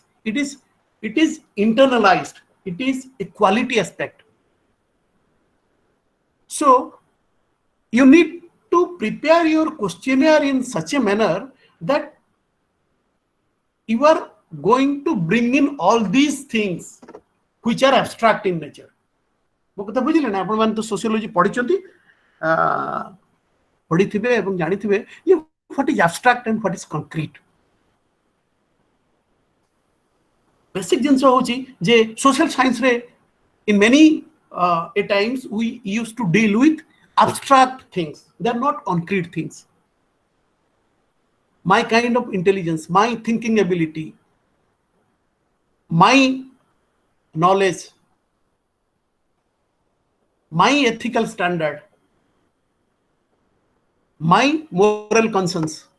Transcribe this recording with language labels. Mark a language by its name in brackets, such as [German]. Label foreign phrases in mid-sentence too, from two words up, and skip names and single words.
[English] It is internalized. It is a quality aspect. So you need to prepare your questionnaire in such a manner that you are going to bring in all these things which are abstract in nature. [Odia] ମୋ କଥା ବୁଝିଲେ ନା? ଆପଣମାନେ ତ sociology ପଢିଛନ୍ତି, ପଢିଥିବେ ଏବଂ ଜାଣିଥିବେ ଯେ [English] what is abstract and what is concrete. [Odia] ବେସିକ୍ ଜିନିଷ ହେଉଛି ଯେ [English] social science ରେ in many a times we used to deal with abstract things. They are not concrete things. My kind of intelligence, my thinking ability, my knowledge, my ethical standard, my moral conscience.